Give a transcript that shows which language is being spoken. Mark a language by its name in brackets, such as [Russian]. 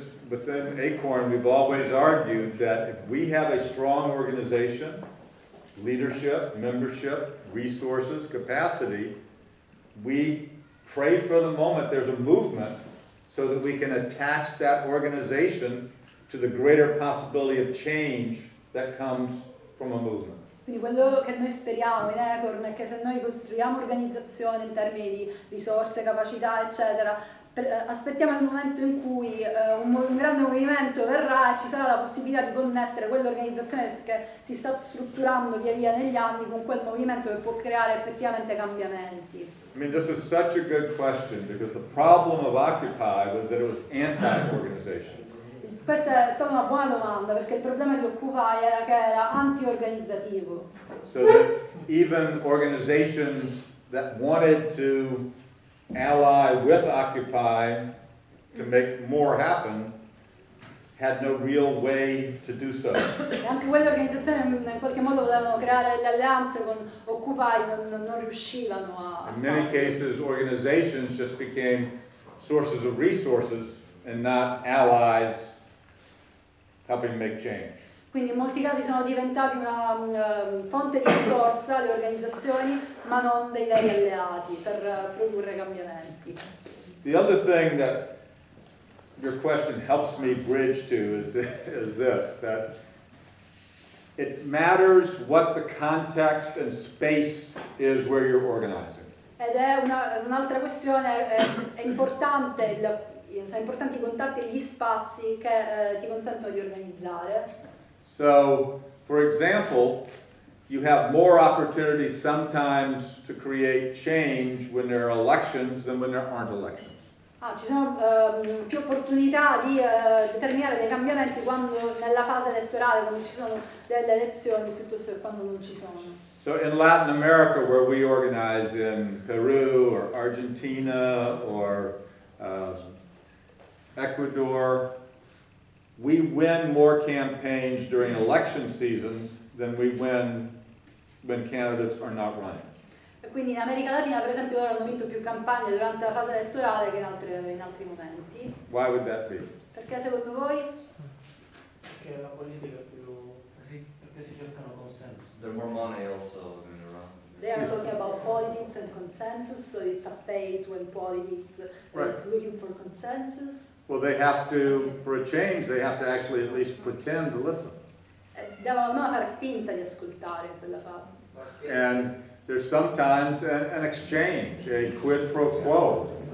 [English] Within ACORN, we've always argued that if we have a strong organization, leadership, membership, resources, capacity, we pray for the moment there's a movement so that we can attach that organization to the greater possibility of change that comes from a movement. [Italian] Quindi quello che noi speriamo in ACORN è che se noi costruiamo organizzazioni in termini di risorse, capacità, eccetera, aspettiamo il momento in cui un grande movimento verrà e ci sarà la possibilità di connettere quell'organizzazione che si sta strutturando via via negli anni con quel movimento che può creare effettivamente cambiamenti. [English] I mean, this is such a good question because the problem of Occupy was that it was anti-organization. [Italian] Questa è stata una buona domanda perché il problema di Occupy era che era anti-organizzativo. [English] So that even organizations that wanted to ally with Occupy to make more happen had no real way to do so. [Italian] E anche quelle organizzazioni in qualche modo volevano creare le alleanze con Occupy, non riuscivano a [English] In many [Italian] farlo. [English] cases, organizations just became sources of resources and not allies helping make change. [Italian] Quindi in molti casi sono diventati una fonte di risorsa le organizzazioni, ma non dei veri alleati per produrre cambiamenti. [English] The other thing that your question helps me bridge to is this, that it matters what the context and space is where you're organizing. [Italian] Ed è un'altra questione, è importante sono importanti i contatti e gli spazi che ti consentono di organizzare. [English] So, for example, you have more opportunities sometimes to create change when there are elections than when there aren't elections. [Italian] Ci sono più opportunità di determinare dei cambiamenti nella fase elettorale, quando ci sono delle elezioni, piuttosto che quando non ci sono. [English] So in Latin America, where we organize in Peru or Argentina or Ecuador, we win more campaigns during election seasons than we win when candidates are not running. [Italian] E quindi in America Latina, per esempio, loro hanno vinto più campagne durante la fase elettorale che in altri momenti. [English] Why would that be? [Italian] Perché secondo voi? Perché la politica è più... perché si cercano consensi. [English] There's more money also going around. They are talking about politics and consensus, so it's a phase when politics is looking for consensus. Well, they have to, for a change, they have to actually at least pretend to listen. [Italian] Devono fare finta di ascoltare in quella fase. [English] And there's sometimes an exchange, a quid pro quo.